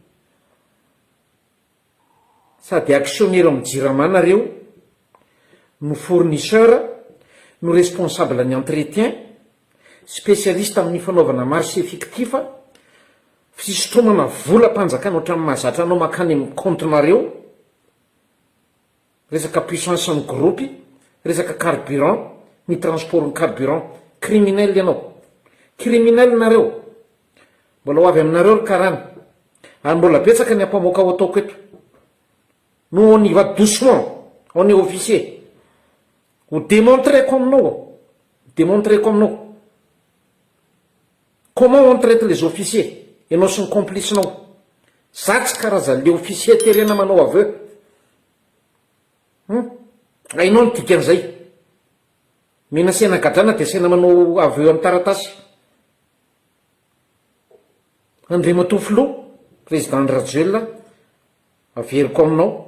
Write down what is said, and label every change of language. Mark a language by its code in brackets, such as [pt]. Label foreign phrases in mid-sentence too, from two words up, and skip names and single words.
[mg] Sady actionnaire amin'ny jirama nareo, no fournisseur, no responsable ny entretien, spécialiste amin'ny fanaovana [fr] marché fictif, [mg] fisotromana vola mpanjakana ohatrany mahazatra anao makany amin'ny compte-nareo, resaka puissance ny groupe, resaka carburant, ny transport ny carburant. Criminel ianao, criminel nareo. Mbola ho avy aminareo ry karana, ary mbola betsaka ny ampamoaka ao ataoko eto. [fr] No on y va doucement, on est officier. Ou démontrer comme nous. Démontrer comme nous. Comment on traite les officiers et nous sommes complices nous. [mg] Satsy karazany le officier terena manao aveu. Ainao ny dikan'izay. Mena sena gadrana dia sena manao aveu amin'ny taratasy. Andriamatoa Filoha, président Rajoelina, averiko aminao.